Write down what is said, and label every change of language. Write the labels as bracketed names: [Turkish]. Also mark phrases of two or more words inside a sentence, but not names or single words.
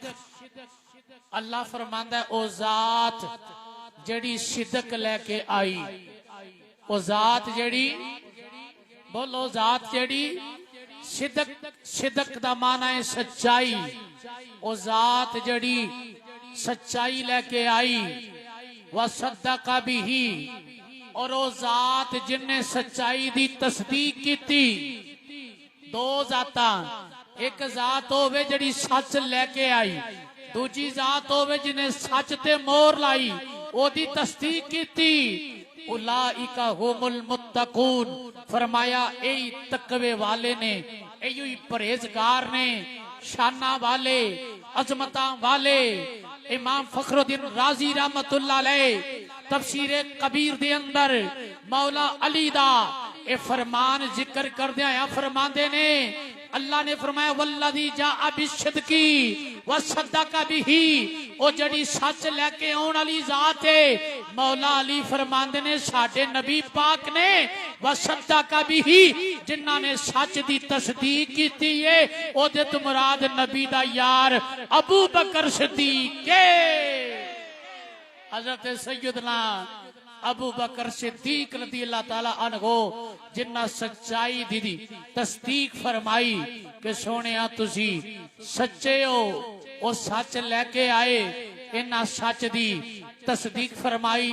[Punjabi] اللہ فرماندا او ذات جیہڑی صدق لیکے آئی، او ذات جیہڑی بولو ذات جیہڑی صدق، صدق دا معنی ہے سچائی، او ذات جیہڑی سچائی لیکے آئی. [Arabic] وصدق به, [Punjabi] اور او ذات جنّے سچائی دی تصدیق کی. دو ذاتاں، اک ذات ہووے جیہڑی سچ لیکے آئی، دوجی ذات ہووے جنہیں سچ تے مہر لائی اودی تصدیق کی. [Arabic] أولئك هم المتقون, [Punjabi] فرمایا یہی تقوے والے نے، یہی پرہیزگار نے، شاناں والے، عظمتاں والے. امام فخرالدین رازی [Arabic] رحمة الله عليه [Punjabi] تفسیر کبیر دے اندر مولا علی دا ایہ فرمان ذکر کردے آیا فرماندے نے، اللہ نے فرمایا [Arabic] والذي جاء بالصدق وصدق به, [Punjabi] او جڑی سچ لیکے آؤن والی ذات ہے. مولا علی فرماندے نے ساڈے نبی پاک نے [Arabic] وصدق به, [Punjabi] جنہاں نے سچ دی تصدیق کیتی ہے، اودے تو مراد نبی دا یار ابو بکر صدیق کے. حضرت سیدنا ابو بکر صدیق [Arabic] رضي الله تعالى عنه [Punjabi] جنہاں سچائی دی تصدیق فرمائی کہ سوہنیا تسی سچے ہو، او سچ لیکے آئے، انہاں سچ دی تصدیق فرمائی.